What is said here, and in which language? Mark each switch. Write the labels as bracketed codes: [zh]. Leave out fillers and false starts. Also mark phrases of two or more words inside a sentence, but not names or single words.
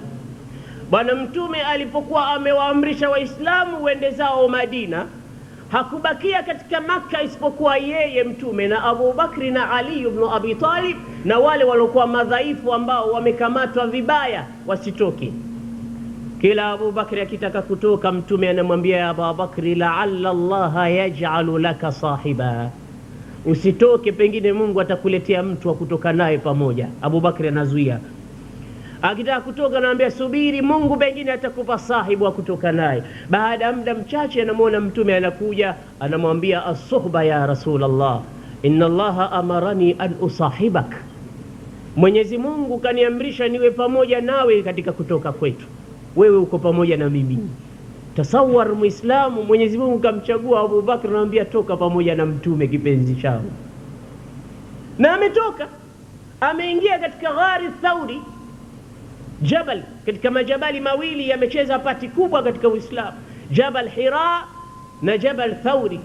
[sw] Bwana Mtume alipokuwa amewaamrisha Waislamu wende zao Madina, hakubakia katika Makka isipokuwa yeye Mtume na Abu Bakri na Ali ibn Abi Talib na wale waliokuwa madhaifu ambao wamekamatwa vibaya wasitoke. Kila Abu Bakri akitaka kutoka, Mtume anamwambia, [ar] يا أبا بكر لعل الله يجعل لك صاحبا, [sw] usitoke, pengine Mungu atakuletea mtu wa kutoka naye pamoja. Abu Bakri anazuia. Akitaka kutoka anaambia, subiri, Mungu pengine atakupa sahibu wa kutoka naye. Baada ya muda mchache anamuona Mtume anakuja, anamwambia, [ar] الصحبة يا رسول الله إن الله أمرني أن أصاحبك, [sw] Mwenyezi Mungu kaniamrisha niwe pamoja nawe katika kutoka kwetu, wewe uko pamoja na mimi. Tasawwar Muislamu, Mwenyezi Mungu kamchagua Abu Bakr, anamwambia toka pamoja na Mtume kipenzi chao. Na ametoka, ameingia katika Ghari Thauri, jabal katika majabali mawili yamecheza pati kubwa katika Uislamu, Jabal Hira na Jabal Thauri.